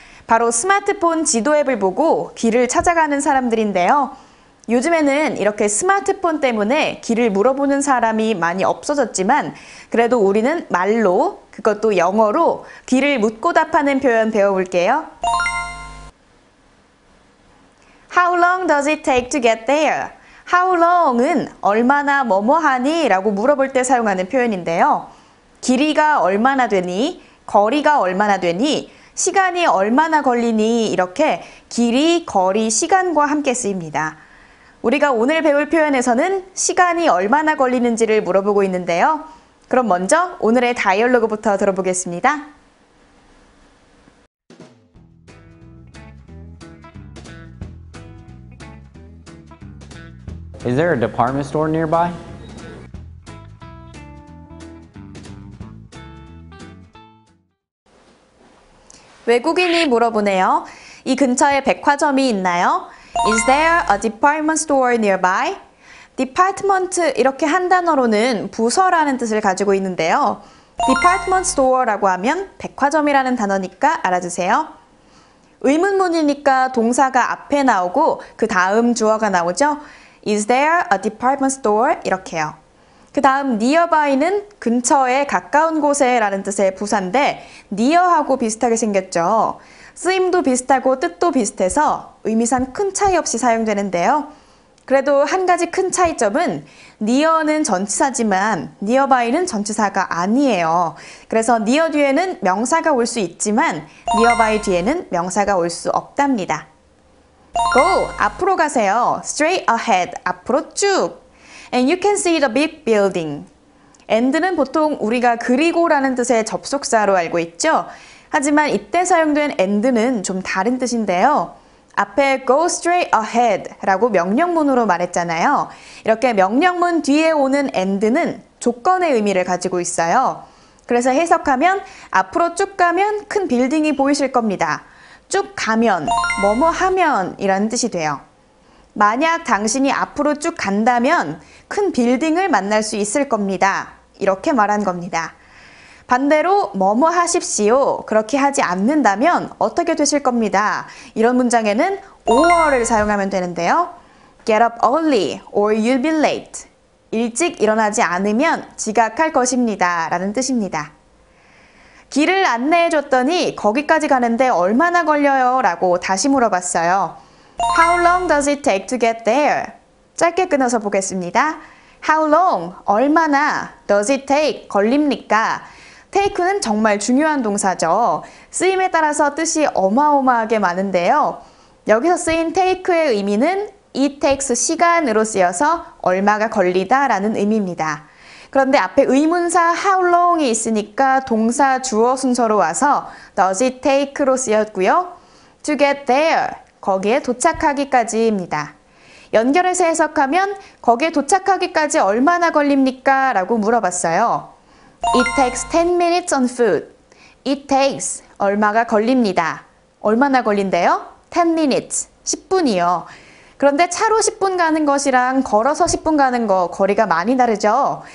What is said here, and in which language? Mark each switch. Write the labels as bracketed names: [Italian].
[Korean] 바로 스마트폰 지도 앱을 보고 길을 찾아가는 사람들인데요. 요즘에는 이렇게 스마트폰 때문에 길을 물어보는 사람이 많이 없어졌지만 그래도 우리는 말로, 그것도 영어로 길을 묻고 답하는 표현 배워볼게요. [English] How long does it take to get there? [Korean] How long은 얼마나 뭐뭐하니? 라고 물어볼 때 사용하는 표현인데요. 길이가 얼마나 되니? 거리가 얼마나 되니? 시간이 얼마나 걸리니? 이렇게 길이, 거리, 시간과 함께 쓰입니다. 우리가 오늘 배울 표현에서는 시간이 얼마나 걸리는지를 물어보고 있는데요. 그럼 먼저 오늘의 다이얼로그부터 들어보겠습니다. [English] Is there a department store nearby? [Korean] 외국인이 물어보네요. 이 근처에 백화점이 있나요? [English] Is there a department store nearby? [Korean] department 이렇게 한 단어로는 부서라는 뜻을 가지고 있는데요. department store라고 하면 백화점이라는 단어니까 알아두세요. 의문문이니까 동사가 앞에 나오고 그 다음 주어가 나오죠. [English] Is there a department store? [Korean] 이렇게요. 그 다음 nearby는 근처에 가까운 곳에 라는 뜻의 부사인데 near하고 비슷하게 생겼죠. 쓰임도 비슷하고 뜻도 비슷해서 의미상 큰 차이 없이 사용되는데요. 그래도 한 가지 큰 차이점은 near는 전치사지만 nearby는 전치사가 아니에요. 그래서 near 뒤에는 명사가 올 수 있지만 nearby 뒤에는 명사가 올 수 없답니다. [English] Go! [Korean] 앞으로 가세요. [English] Straight ahead. [Korean] 앞으로 쭉. [English] And you can see the big building. [Korean] and는 보통 우리가 그리고라는 뜻의 접속사로 알고 있죠. 하지만 이때 사용된 and는 좀 다른 뜻인데요. 앞에 [English] go straight ahead [Korean] 라고 명령문으로 말했잖아요. 이렇게 명령문 뒤에 오는 and는 조건의 의미를 가지고 있어요. 그래서 해석하면 앞으로 쭉 가면 큰 빌딩이 보이실 겁니다. 쭉 가면, 뭐뭐 하면 이라는 뜻이 돼요. 만약 당신이 앞으로 쭉 간다면 큰 빌딩을 만날 수 있을 겁니다. 이렇게 말한 겁니다. 반대로 뭐뭐 하십시오. 그렇게 하지 않는다면 어떻게 되실 겁니다. 이런 문장에는 or를 사용하면 되는데요. [English] Get up early or you'll be late. [Korean] 일찍 일어나지 않으면 지각할 것입니다. 라는 뜻입니다. 길을 안내해 줬더니 거기까지 가는데 얼마나 걸려요? 라고 다시 물어봤어요. [English] How long does it take to get there? [Korean] 짧게 끊어서 보겠습니다. [English] How long? [Korean] 얼마나? [English] Does it take? [Korean] 걸립니까? take는 정말 중요한 동사죠. 쓰임에 따라서 뜻이 어마어마하게 많은데요. 여기서 쓰인 take의 의미는 [English] it takes [Korean] 시간으로 쓰여서 얼마가 걸리다 라는 의미입니다. 그런데 앞에 의문사 how long이 있으니까 동사 주어 순서로 와서 [English] does it take [Korean] 로 쓰였고요. [English] to get there, [Korean] 거기에 도착하기까지입니다. 연결해서 해석하면 거기에 도착하기까지 얼마나 걸립니까? 라고 물어봤어요. [English] It takes 10 minutes on foot. It takes [Korean] 얼마가 걸립니다. 얼마나 걸린대요? [English] 10 minutes, [Korean] 10분이요. 그런데 차로 10분 가는 것이랑 걸어서 10분 가는 거 거리가 많이 다르죠.